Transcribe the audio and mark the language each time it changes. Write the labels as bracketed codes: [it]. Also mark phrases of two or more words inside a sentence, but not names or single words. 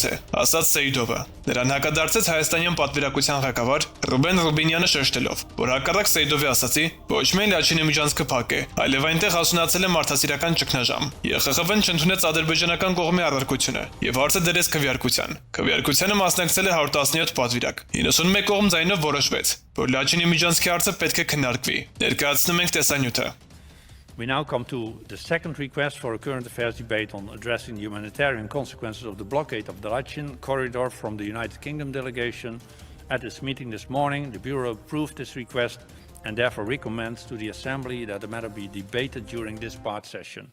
[hy] է, ասաց Սեյդովը։ Նրան հակադարձեց հայաստանյան պատվիրակության ղեկավար Ռուբեն Ռուբինյանը շեշտելով, որ հակառակ Սեյդովի ասացի, ոչ միայն Լաչինի միջանցքը փակ է, այլև այնտեղ հասունացել է մարդասիրական ճգնաժամ։ ԵԽԽՎ-ն չընդունեց ադրբեջանական կողմի առարկությունը եւ հարցը դրեց քվեարկության։ Քվեարկությանը մասնակցել է 117 պատվիրակ։ 91 կողմ ձայնով որոշվեց, որ Լաչինի միջանցքի հարցը պետք է քննարկվի։ Ներկայացնում ենք տեսանյութը։ [en] We now come to the second request for a current affairs debate on addressing the humanitarian consequences of the blockade of the Lachin corridor from the United Kingdom delegation. At its meeting this morning, the Bureau approved this request and therefore recommends to the Assembly that the matter be debated during this part session.